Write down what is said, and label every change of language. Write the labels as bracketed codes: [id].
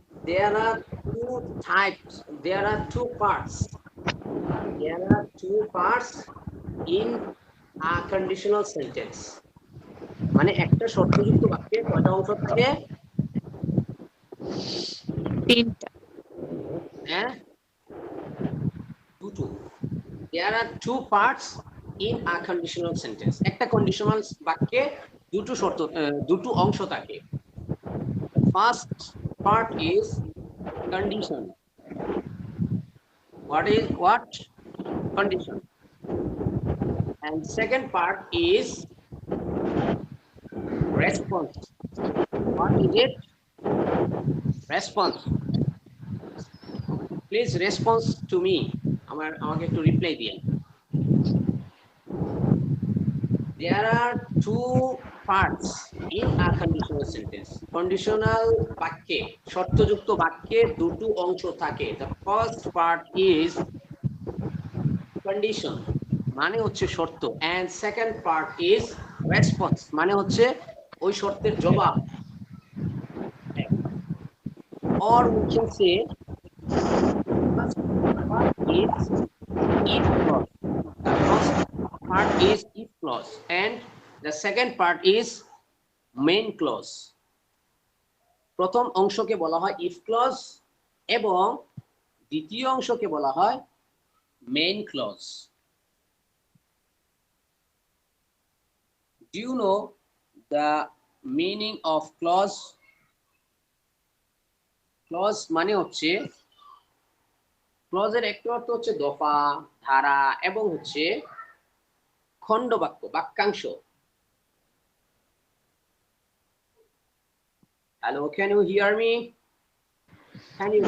[en] There are two types, there are two parts. There are two parts in a conditional sentence. [bn] মানে একটা শর্তযুক্ত বাক্যে কয়টা অংশ থাকে? তিনটা। হ্যাঁ, দুটো। [en] There are two parts in a conditional sentence. [bn] একটা কন্ডিশনাল বাক্যে দুটো অংশ থাকে। [en] First part is condition. What condition? And second part is response. What is it? Response. Please response to me. [bn] আমাকে একটু রিপ্লাই দিন। [en] There are two parts in a conditional sentence. [bn] Conditional বাক্যে, শর্তযুক্ত বাক্যে দুটো অংশ থাকে। [en] The first part is condition, [bn] মানে হচ্ছে শর্ত, [en] and second part is response, [bn] মানে হচ্ছে ওই শর্তের জবাব। [en] Or we can say first part is if clause. The first part is if clause and the second part is main clause. [bn] প্রথম অংশকে বলা হয় if clause এবং দ্বিতীয় অংশকে বলা হয় main clause. [en] Do you know the meaning of clause? [bn] Clause মানে হচ্ছে, ক্লজের একটা অর্থ হচ্ছে দফা, ধারা এবং হচ্ছে খণ্ড বাক্য, বাক্যাংশ। [en] Hello, can you hear me? Can you